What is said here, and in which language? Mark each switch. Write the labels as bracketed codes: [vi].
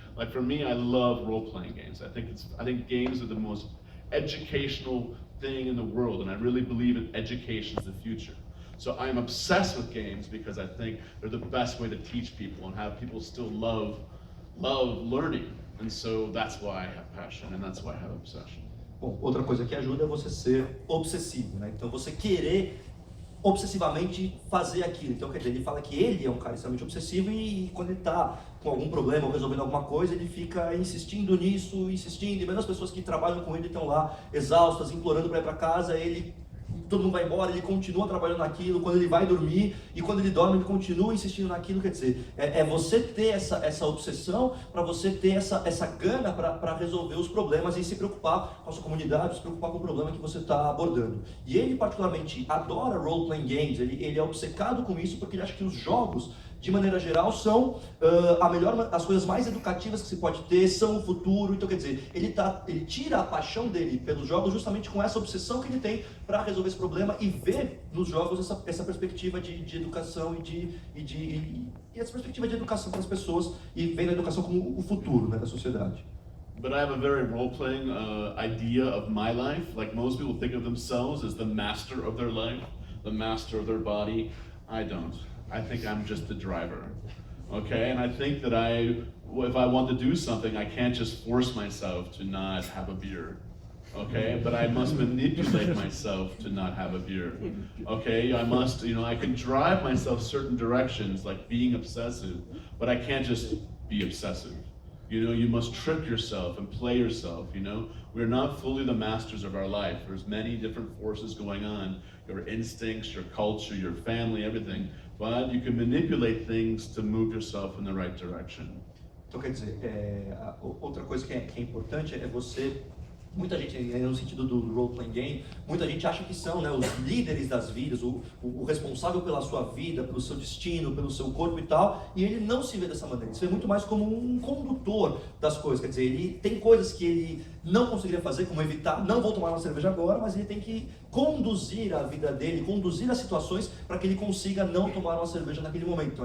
[en] Like for me, I love role-playing games. I think games are the most educational thing in the world, and I really believe in education is the future. So I'm obsessed with games because I think they're the best way to teach people and have people still love learning. And so that's why I have passion and that's why I have obsession. [pt] Bom, outra coisa que ajuda é você ser obsessivo, né? Então você querer obsessivamente fazer aquilo. Então, quer dizer, ele fala que ele é um cara extremamente obsessivo e quando ele está com algum problema ou resolvendo alguma coisa, ele fica insistindo nisso, insistindo. E mesmo as pessoas que trabalham com ele estão lá exaustas, implorando para ir para casa, ele todo mundo vai embora, ele continua trabalhando naquilo, quando ele vai dormir, e quando ele dorme ele continua insistindo naquilo, quer dizer, é você ter essa obsessão, para você ter essa gana para resolver os problemas e se preocupar com a sua comunidade, se preocupar com o problema que você está abordando. E ele particularmente adora role-playing games, ele é obcecado com isso porque ele acha que os jogos, de maneira geral, são as coisas mais educativas que se pode ter, são o futuro. Então, quer dizer, ele tira a paixão dele pelos jogos justamente com essa obsessão que ele tem para resolver esse problema e ver nos jogos essa perspectiva de educação e essa perspectiva de educação para as pessoas e vendo a educação como o futuro, né, da sociedade. [en] But I have a very role-playing idea of my life. Like most people think of themselves as the master of their life, the master of their body. I don't. I think I'm just the driver, okay? And I think that if I want to do something, I can't just force myself to not have a beer, okay? But I must manipulate myself to not have a beer, okay? I must, I can drive myself certain directions, like being obsessive, but I can't just be obsessive. You must trick yourself and play yourself, We're not fully the masters of our life. There's many different forces going on, your instincts, your culture, your family, everything. But you can manipulate things to move yourself in the right direction. [pt] Então, quer dizer, outra coisa que é importante é você... Muita gente, no sentido do role-playing game, muita gente acha que são, né, os líderes das vidas, o responsável pela sua vida, pelo seu destino, pelo seu corpo e tal, e ele não se vê dessa maneira, ele se vê muito mais como um condutor das coisas, quer dizer, ele tem coisas que ele não conseguiria fazer, como evitar, não vou tomar uma cerveja agora, mas ele tem que conduzir a vida dele, conduzir as situações para que ele consiga não tomar uma cerveja naquele momento.